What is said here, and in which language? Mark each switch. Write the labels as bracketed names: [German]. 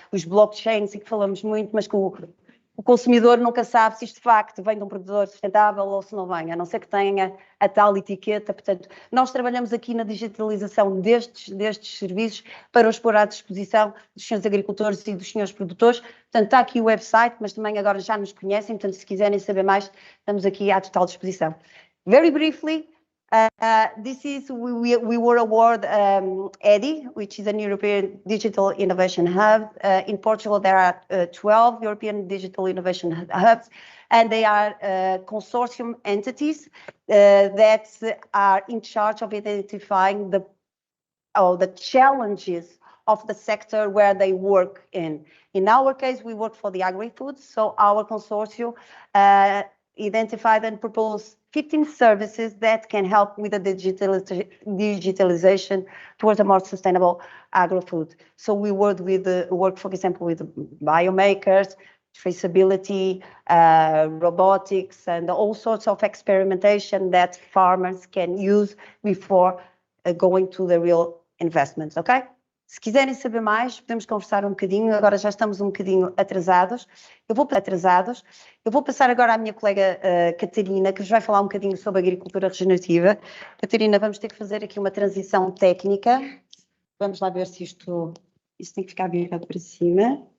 [Portuguese] Os blockchains, e que falamos muito, mas que o consumidor nunca sabe se isto de facto vem de um produtor sustentável ou se não vem, a não ser que tenha a tal etiqueta. Portanto, nós trabalhamos aqui na digitalização destes serviços para os pôr à disposição dos senhores agricultores e dos senhores produtores. Portanto, está aqui o website, mas também agora já nos conhecem, portanto, se quiserem saber mais, estamos aqui à total disposição. [English] Very briefly, we were awarded EDI, which is an European Digital Innovation Hub. In Portugal, there are 12 European Digital Innovation Hubs, and they are consortium entities that are in charge of identifying the challenges of the sector where they work in. In our case, we work for the agri-foods, so our consortium identified and proposed 15 services that can help with the digitalization towards a more sustainable agri-food. So we work, for example, with biomakers, traceability, robotics, and all sorts of experimentation that farmers can use before going to the real investments, okay? [Portuguese] Se quiserem saber mais, podemos conversar um bocadinho. Agora já estamos um bocadinho atrasados. Eu vou passar agora à minha colega Catarina, que vos vai falar um bocadinho sobre agricultura regenerativa. Catarina, vamos ter que fazer aqui uma transição técnica. Vamos lá ver se isto tem que ficar virado para cima.